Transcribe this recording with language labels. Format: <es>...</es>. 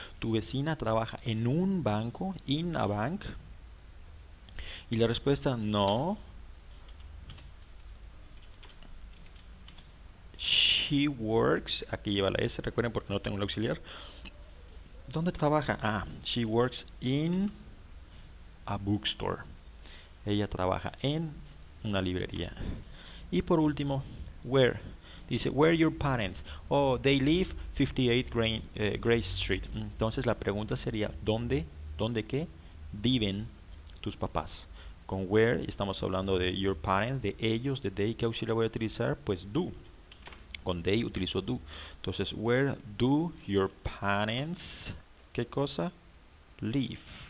<es>¿Tu vecina trabaja en un banco?</es> <en>In a bank.</en> <es>Y la respuesta no.</es> <en>She works,</en> <es>aquí lleva la S, recuerden porque no tengo el auxiliar. ¿Dónde trabaja?</es> <en>She works in a bookstore.</en> <es>Ella trabaja en una librería. Y por último, where. Dice,</es> <en>where your parents? Oh, they live 58 Grace Street.</en> <es>Entonces la pregunta sería, ¿dónde qué? Viven tus papás. Con where estamos hablando de</es> <en>your parents,</en> <es>de ellos, de they. ¿Qué auxiliar voy a utilizar? Pues do. Con they utilizo do. Entonces,</es> <en>where do your parents,</en> <es>¿qué cosa? Live.</es>